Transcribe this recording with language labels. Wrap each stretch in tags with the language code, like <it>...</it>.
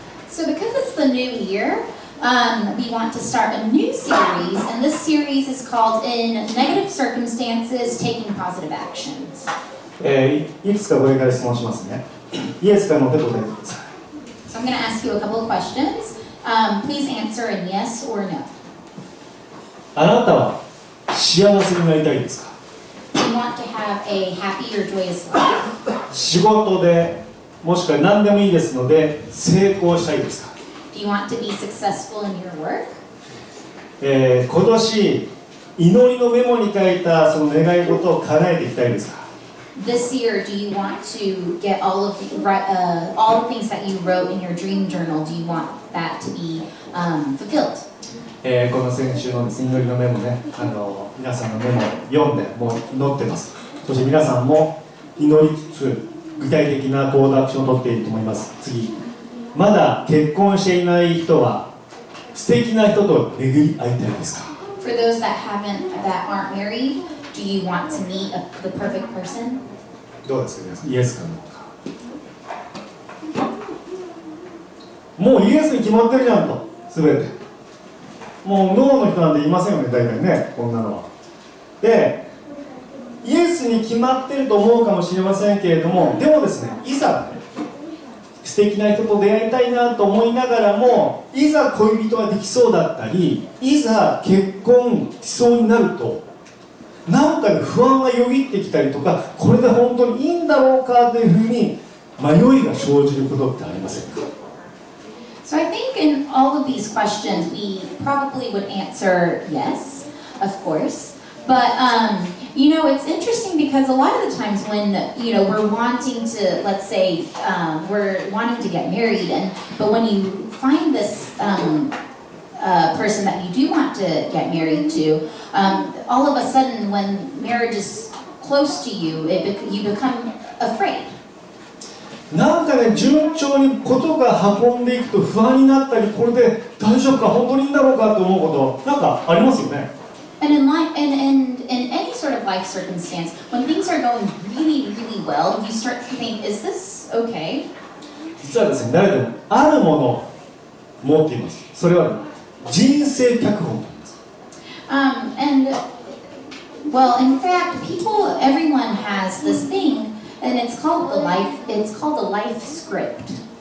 <en>So because it's the new year, we want to start a new series, and this series is called In Negative Circumstances, Taking Positive Actions.</en> <ja>いくつかこれから質問しますね。イエスかノーで答えてください。</ja> <en>So I'm going to ask you a couple of questions. Please answer in yes or no.</en> <ja>あなたは幸せになりたいですか？</ja> <en>Do you want to have a happy or joyous life?</en> <ja>仕事でもしくは何でもいいですので成功したいですか？</ja> <en>Do you want to be successful in your work?</en> <ja>今年祈りのメモに書いたその願い事を叶えていきたいですか？</ja> <en>This year, do you want to get all the things that you wrote in your dream journal? Do you want that to be fulfilled?</en> <ja>この先週の祈りのメモね、皆さんのメモを読んでもう載ってます。そして皆さんも祈りつつ具体的な行動アクションを取っていると思います。次、まだ結婚していない人は素敵な人と巡り会いたいですか？</ja> <en>For those that aren't married, do you want to meet the perfect person?</en> <ja>どうですか皆さん、イエスかノーか。もうイエスに決まってるじゃんと、すべて。もうノーの人なんていませんよね、大体ね、こんなのは。で、イエスに決まってると思うかもしれませんけれども、でもですね、いざ素敵な人と出会いたいなと思いながらも、いざ恋人ができそうだったり、いざ結婚しそうになると、なんかね、不安がよぎってきたりとか、これで本当にいいんだろうかというふうに迷いが生じることってありませんか？</ja> <en>So I think in all of these questions, we probably would answer yes, of course. But, it's interesting because a lot of the times when, we're wanting to, let's say, we're wanting to get married, but when you find this person that you do want to get married to, all of a sudden when marriage is close to you, you become afraid.</en> <ja>なんかね、順調にことが運んでいくと不安になったり、これで大丈夫か、本当にいいんだろうかと思うこと、なんかありますよね。</ja> <en>And in life, and in any sort of life circumstance, when things are going really, really well, you start to think, "Is this okay?"</en> <ja>実はですね、誰でもあるものを持っています。それは人生脚本と言います。</ja> <en>In fact, everyone has this thing, and it's called the life script.</en>